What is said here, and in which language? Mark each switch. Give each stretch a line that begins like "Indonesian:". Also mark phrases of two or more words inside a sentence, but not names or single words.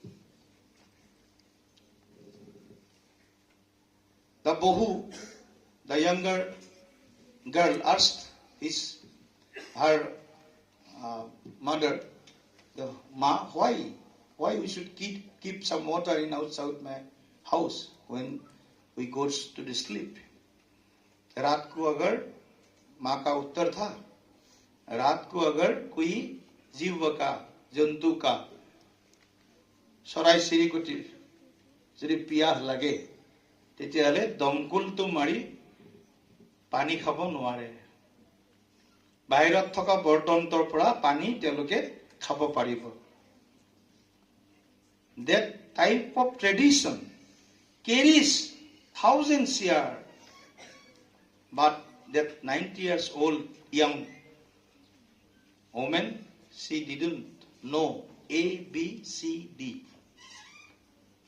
English: The Bohu, the younger girl, asked her mother, why we should keep some water in outside my house when we goes to the sleep?
Hindi: रात को अगर, माँ का उत्तर था, रात को अगर कोई जीव का, जंतु का,
Assamese: চৰাই চিৰিকটিৰ যদি পিয়াহ লাগে তেতিয়াহলে দমকলটো মাৰি পানী খাব নোৱাৰে, বাহিৰত থকা বৰ্তনটোৰ পৰা পানী তেওঁলোকে খাব পাৰিব।
English: That type of tradition carries thousands years, but that 90 years old young woman, she didn't know A, B, C, D.